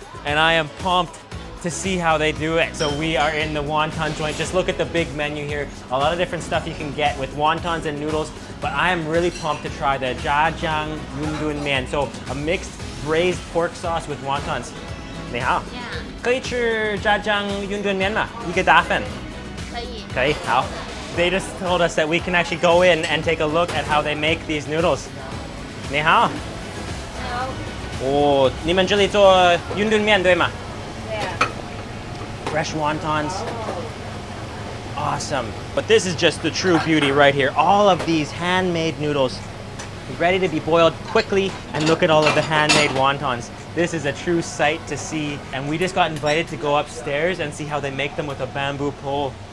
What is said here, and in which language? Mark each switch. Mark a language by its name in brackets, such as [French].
[English] And I am pumped to see how they do it. So we are in the wonton joint. Just look at the big menu here. A lot of different stuff you can get with wontons and noodles, but I am really pumped to try the jjajang yundun mian. So a mixed braised pork sauce with wontons. [Chinese] 你好，可以吃炸酱云吞面吗？一个大份。可以，好。 [English] They just told us that we can actually go in and take a look at how they make these noodles. [Chinese] 你好。哦，你们这里做云吞面对吗？ [English] Fresh wontons. Awesome. But this is just the true beauty right here. All of these handmade noodles ready to be boiled quickly, and look at all of the handmade wontons. This is a true sight to see, and we just got invited to go upstairs and see how they make them with a bamboo pole.